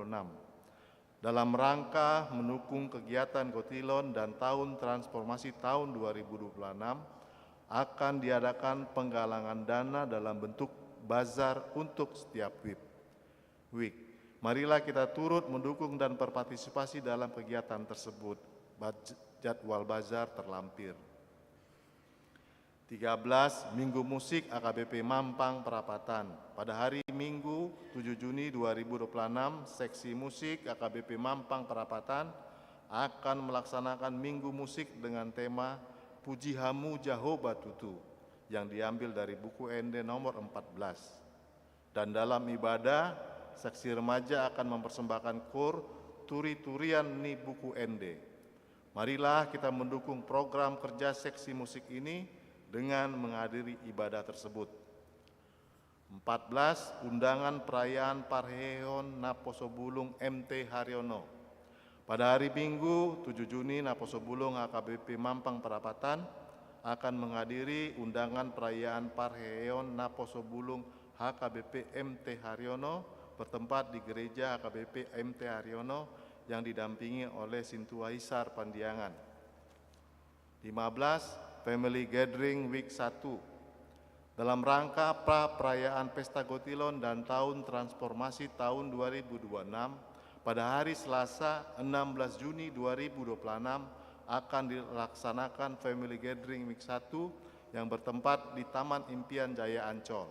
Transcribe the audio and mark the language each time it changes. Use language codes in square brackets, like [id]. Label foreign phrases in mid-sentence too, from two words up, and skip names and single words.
[id] Dalam rangka mendukung kegiatan Gotilon dan tahun transformasi tahun 2026, akan diadakan penggalangan dana dalam bentuk bazar untuk setiap week. Marilah kita turut mendukung dan berpartisipasi dalam kegiatan tersebut. Jadwal bazar terlampir. 13. Minggu Musik AKBP Mampang Perapatan. Pada hari Minggu 7 Juni 2026, Seksi Musik AKBP Mampang Perapatan akan melaksanakan Minggu Musik dengan tema Puji Hamu Jehovah Tutu yang diambil dari buku ND nomor 14. Dan dalam ibadah, Seksi Remaja akan mempersembahkan kor Turi-Turian Ni Buku ND. Marilah kita mendukung program kerja Seksi Musik ini dengan menghadiri ibadah tersebut. 14. Undangan perayaan Parheon Naposobulung MT Haryono. Pada hari Minggu 7 Juni, Naposobulung AKBP Mampang Perapatan akan menghadiri undangan perayaan Parheon Naposobulung HKBP MT Haryono bertempat di Gereja HKBP MT Haryono yang didampingi oleh Sintua Hisar Pandiangan. 15. Family Gathering Week 1. Dalam rangka pra-perayaan Pesta Gotilon dan Tahun Transformasi tahun 2026, pada hari Selasa 16 Juni 2026 akan dilaksanakan Family Gathering Week 1 yang bertempat di Taman Impian Jaya Ancol.